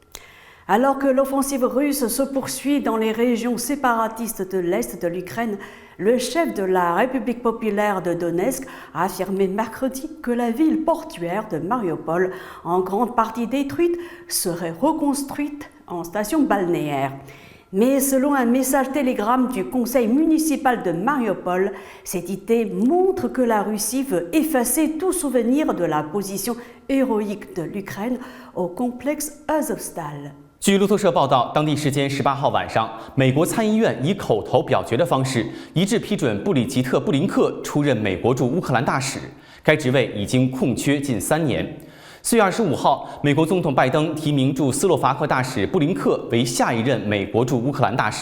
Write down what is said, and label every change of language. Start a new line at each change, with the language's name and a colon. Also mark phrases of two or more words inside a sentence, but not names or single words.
French: Alors que l'offensive russe se poursuit dans les régions séparatistes de l'Est de l'Ukraine, le chef de la République populaire de Donetsk a affirmé mercredi que la ville portuaire de Mariupol, en grande partie détruite, serait reconstruite en station balnéaire. Mais selon un message télégramme du conseil municipal de Mariupol, cette idée montre que la Russie veut effacer tout souvenir de la position héroïque de l'Ukraine au complexe Azovstal.
Chinese: 据路透社报道，当地时间18号晚上，美国参议院以口头表决的方式一致批准布里吉特·布林克出任美国驻乌克兰大使，该职位已经空缺近3年。4月25号，美国总统拜登提名驻斯洛伐克大使布林克为下一任美国驻乌克兰大使。